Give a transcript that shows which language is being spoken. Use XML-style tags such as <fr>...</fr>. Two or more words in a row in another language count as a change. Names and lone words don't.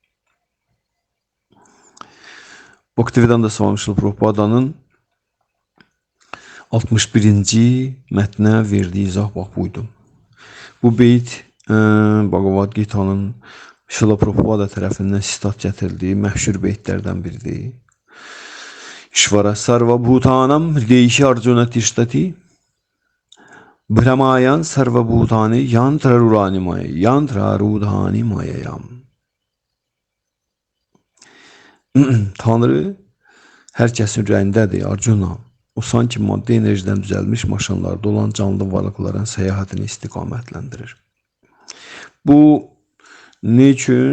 <az>Bhaktivedanta Swami Srila Prabhupādanın 61-ci mətnə verdiyi izah bax buydu. Bu beyt Bhagavad Gita'nın Srila Prabhupada tərəfindən sitat gətirildiyi məşhur beytlərdən biridir.</az> <sa>ईश्वर सर्व भूतानाम् हृद्देशे अर्जुन तिष्ठति भ्रामयन् सर्व भूतानि यन्त्र रूढानि मायया.</sa> <az>Tanrı hər kəsin ürəyindədir, Arjuna. O sanki maddi enerjiden düzəlmiş maşınlarda olan canlı varlıqların səyahətini istiqamətləndirir. Bu ne üçün?</az>